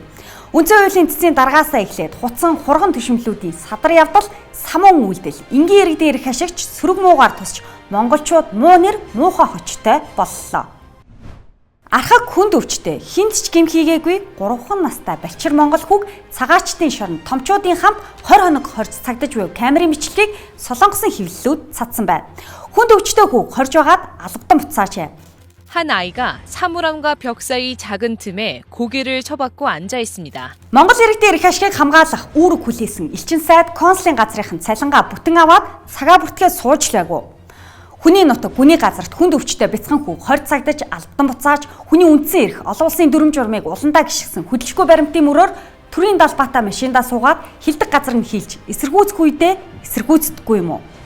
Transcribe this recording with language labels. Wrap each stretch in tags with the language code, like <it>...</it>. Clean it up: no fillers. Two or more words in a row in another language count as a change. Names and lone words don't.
<mn>Үндсэн хуулийн цэцгийн даргаасаа эхлээд хуцан хурган төшмлүүдийн садар явдал, самун үйлдэл, энгийн иргэдийн эрх ашигч сөрөг муугаар тусч монголчууд муу нэр муухай хочтой боллоо. Архаг хүнд өвчтэй, хинт ч гим хийгээгүй 3 настай балчир монгол хүүг цагаачтын шоронд томчуудын хамт 20 хоног хорж цагдаж буй камерын бичлэгийг солонгосын хэвлэлүүд цацсан байна. Хүнд өвчтэй хүүг хорж байгаад албадан буцаачээ.</mn> <ko>한 아이가 사물함과 벽 사이 작은 틈에 고개를 쳐박고 앉아 있습니다.</ko> <mn>Монгол иргэдийн эрх ашигыг хамгаалах үүрэг хүлээсэн элчин сайд консулын газрын цалингаа бүтэн аваад цагаа бүртгээ суучлаагүй. Хүний нутаг, хүний газарт хүнд өвчтэй бяцхан хүүг 20 цагдаж албадан буцааж хүний үндсэн эрх олон улсын дүрм журмыг уландаа гიშгсэн хөдөлгөөгүй баримтын мөрөөр төрийн далбаатай машиндаа суугаад хилдэг газар нь хийлж эсэргүүцэх үедээ эсэргүүцдэггүй юм уу?</mn>